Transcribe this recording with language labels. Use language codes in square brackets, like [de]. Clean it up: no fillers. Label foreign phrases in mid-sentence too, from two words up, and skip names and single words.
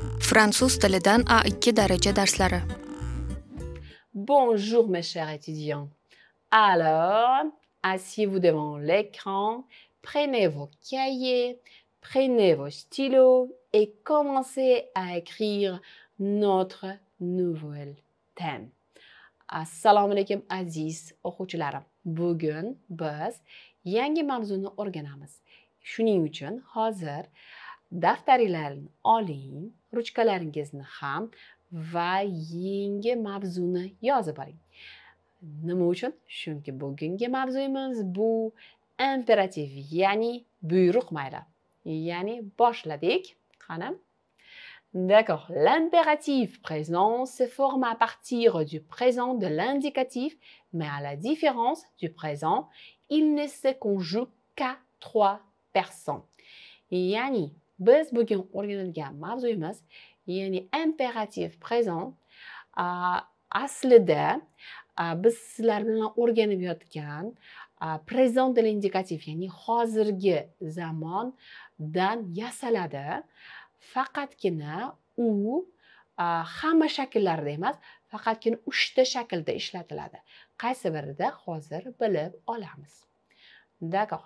[uz] Fransuz tilidan A2 daraja darslari. [fr] Bonjour mes chers étudiants. Alors, asseyez-vous devant l'écran, prenez vos cahiers, prenez vos stylos et commencez à écrire notre nouvel thème. [uz] Assalomu alaykum aziz o'quvchilarim. Bugun biz yangi mavzuni o'rganamiz. Shuning uchun hozir daftaringizni oling, ruchkalaringizni ham va yangi mavzuni yozib oling. Nima uchun? Chunki bugungi mavzuyimiz bu imperativ, ya'ni buyruq mayli. Ya'ni boshladik. Qani? [fr] D'accord. L'impératif présent se forme à partir du présent de l'indicatif, mais à la différence du présent, il ne se conjugue qu'à 3 personnes. [uz] Yani, biz bugun o'rganadigan mavzuyimiz, ya'ni [fr] impératif présent, [uz] aslida biz sizlar bilan o'rganib yotgan [fr] présent de l'indicatif, [uz] ya'ni hozirgi zamondan yasaladi. Faqatgina u hamma shakllarda emas, faqatgina 3 ta shaklda ishlatiladi. Qaysi birida hozir bilib olamiz. [fr] D'accord.